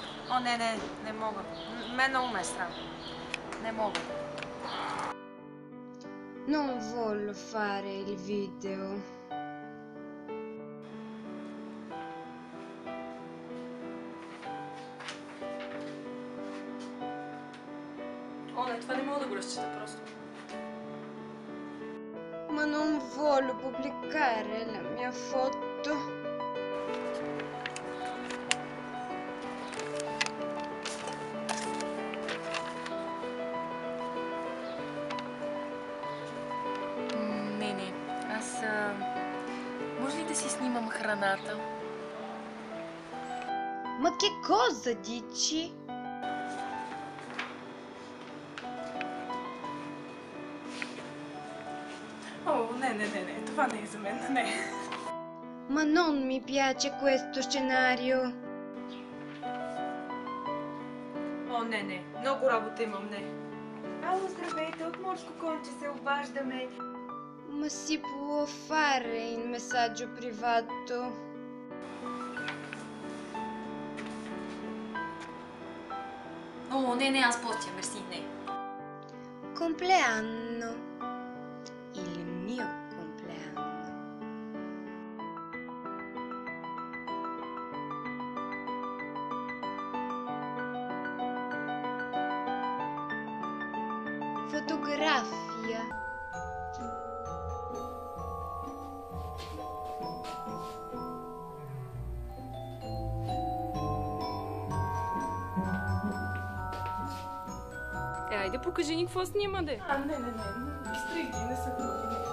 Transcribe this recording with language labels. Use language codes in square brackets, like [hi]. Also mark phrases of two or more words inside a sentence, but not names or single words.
[bg] О, не мога. Мен много ме е срам. Не мога. [it] Non voglio fare il video. [bg] О, не, това не мога да го разчита просто. [it] Ma non voglio pubblicare la mia foto. [bg] Не. Аз... Може ли да си снимам храната? [it] Ma che cosa dici? [bg] О, не. Това не е за мен. Не. [it] Ma non mi piace questo scenario. [bg] О, не. Много работа имам, не. Ало, здравейте, от морско конче се обаждаме. [it] Ma si può fare in messaggio privato? [bg] О, не, аз постия, мерси, не. [it] Compleanno. Il mio compleanno. Fotografia. [bg] Айде, покажи ни какво снима, де. Не. Стрих ги, не са хубави.